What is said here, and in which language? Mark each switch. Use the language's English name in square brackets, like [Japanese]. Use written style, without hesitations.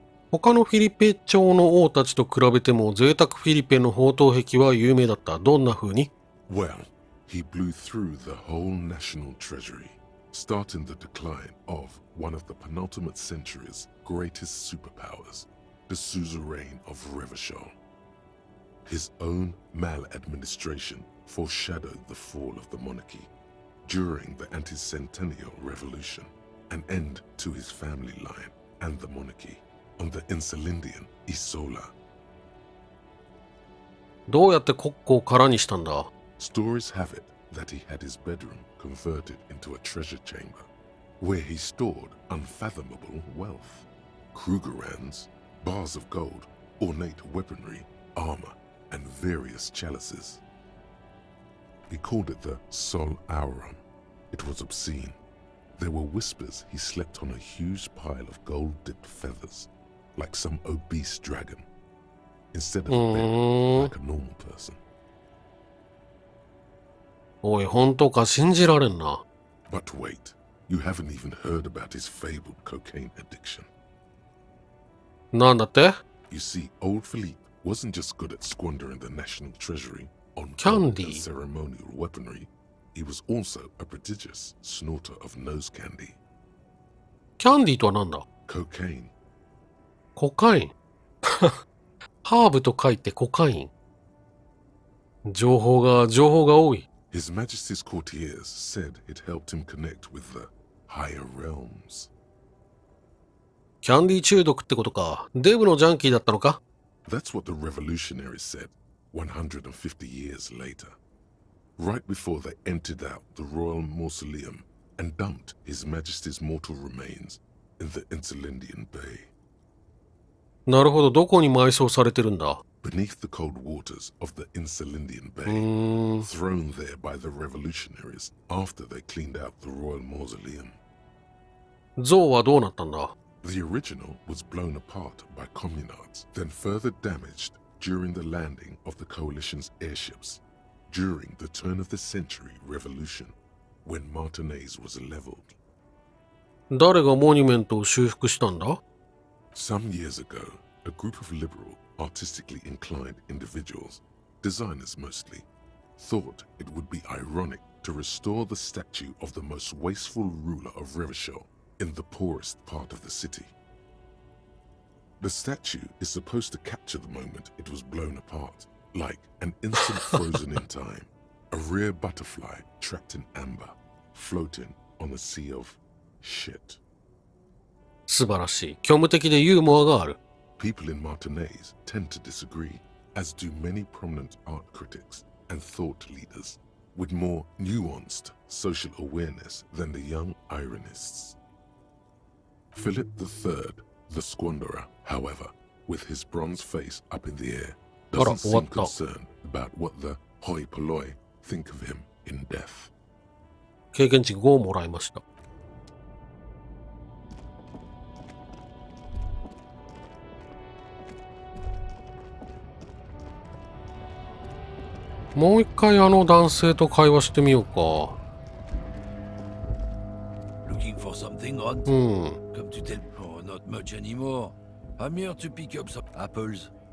[Japanese] 他のフィリペ朝の王たちと比べても贅沢フィリペの宝刀壁は有名だった。どんな風に？ [English] Well, he blew through the whole national treasury, starting the decline of one of the penultimate century's greatest superpowers, the suzerain of Revachol. His own maladministration foreshadowed the fall of the monarchy during the anti-centennial revolution, an end to his family line and the monarchy on the Insulindian Isola. [Japanese] どうやって国庫を空にしたんだ？ [English] Stories have it that he had his bedroom converted into a treasure chamber, where he stored unfathomable wealth. Krugerrands, bars of gold, ornate weaponry, armor, and various chalices. He called it the Sol Aurum. It was obscene. There were whispers he slept on a huge pile of gold-dipped feathers, like some obese dragon, instead of a bed like a normal person. [Japanese] おい、本当か信じられんな。 [English] But wait, you haven't even heard about his fabled cocaine addiction. [Japanese] なんだって？ [English] You see, old Philippe wasn't just good at squandering the national treasury on Candy. gold and ceremonial weaponry, he was also a prodigious snorter of nose candy. [Japanese] キャンディーとはなんだ？ [English] Cocaine. [Japanese] コカイン。ハーブと書いてコカイン。情報が多い。 [English] His Majesty's courtiers said it helped him connect with the higher realms. [Japanese] キャンディー中毒ってことか。デブのジャンキーだったのか？ [English] That's what the revolutionaries said 150 years later, right before they emptied out the royal mausoleum and dumped His Majesty's mortal remains in the Insulindian Bay. [Japanese] なるほど、どこに埋葬されてるんだ？ [English] Beneath the cold waters of the Insulindian Bay, thrown there by the revolutionaries after they cleaned out the royal mausoleum. [Japanese] 像はどうなったんだ？ [English] The original was blown apart by communards, then further damaged during the landing of the coalition's airships during the turn of the century revolution, when Martinez was leveled. [Japanese] 誰がモニュメントを修復したんだ？ [English] Some years ago, a group of liberal, artistically inclined individuals, designers mostly, thought it would be ironic to restore the statue of the most wasteful ruler of Revachol in the poorest part of the city. The statue is supposed to capture the moment it was blown apart, like an instant frozen in time, a rare butterfly trapped in amber, floating on a sea of shit. [Japanese] 素晴らしい。虚無的でユーモアがある。 [English] People in Martinez tend to disagree, as do many prominent art critics and thought leaders, with more nuanced social awareness than the young ironists. Philip III, the squanderer, however, with his bronze face up in the air, doesn't seem concerned about what the hoi polloi think of him in death. [Japanese] 経験値5をもらいました。もう一回あの男性と会話してみようか。 [English] Looking for something, Ron? うん。 Come to tell... Oh, not much anymore. I'm here to pick up some apples.